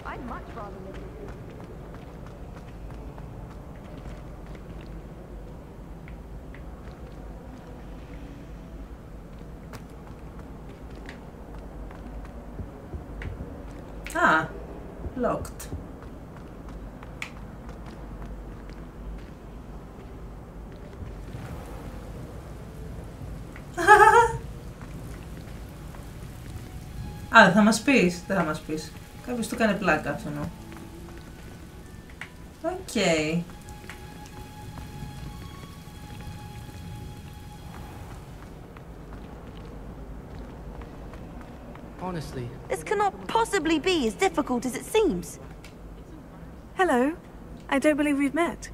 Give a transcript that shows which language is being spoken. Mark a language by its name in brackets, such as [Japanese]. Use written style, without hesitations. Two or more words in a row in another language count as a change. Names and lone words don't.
[English] I'd much rather live in Ah, locked. [Greek] Α, θα μας πεις, δεν θα μας πεις. Κάποιος του κάνει πλάκα αυτό. Οκ. [English] Honestly. This cannot possibly be as difficult as it seems. Hello. I don't believe we've met.